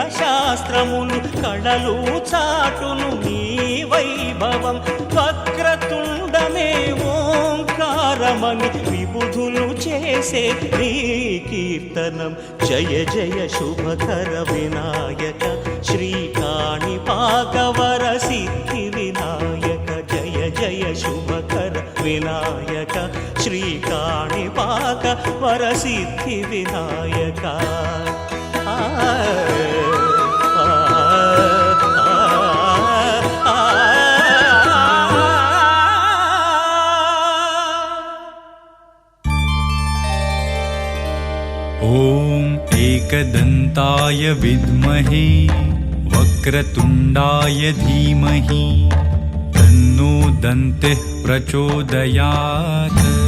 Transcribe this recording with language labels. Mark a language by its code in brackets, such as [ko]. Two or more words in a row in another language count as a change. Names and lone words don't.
[te] శాస్త్రములు కళలు చాటును నీ వైభవం వక్రతుండమే ఓంకారమని విబుధులు చేసే నీ కీర్తనం జయ జయ శుభకర వినాయక శ్రీ కాణిపాకవర సిద్ధి వినాయక జయ జయ శుభకర వినాయక శ్రీ కాణిపాకవర సిద్ధి వినాయక [sa] ॐ एकदन्ताय विद्महे वक्रतुण्डाय धीमहि तन्नो दन्तिः प्रचोदयात्।